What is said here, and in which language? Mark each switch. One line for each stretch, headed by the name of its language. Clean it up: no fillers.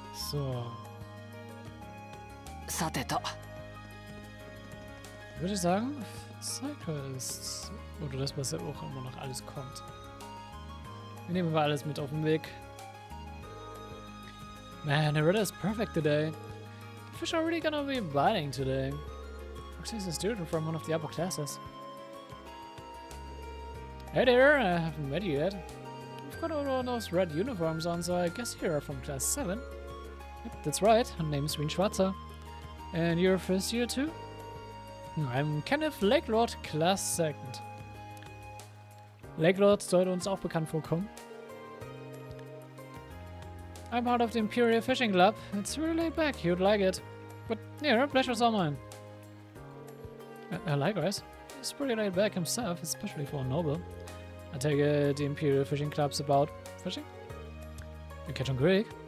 German: So. Würde ich sagen, Cyclists. Oder das, was ja auch immer noch alles kommt. Wir nehmen mal alles mit auf den Weg.
English: Man, the weather is perfect today. The fish are really gonna be biting today. She's a student from one of the upper classes. Hey there, I haven't met you yet. You've got all those red uniforms on, so I guess you're from class 7. Yep, that's right. Her name's Wien Schwarzer. And you're first year too? I'm Kenneth Lakelord, Class 2nd.
German: Lakelord sollte uns auch bekannt vorkommen.
English: I'm part of the Imperial Fishing Club. It's really laid back, you'd like it. But yeah, pleasure's all mine. Likewise. He's pretty laid back himself, especially for a noble. I take it the Imperial Fishing Club's about fishing? You catch on Greek.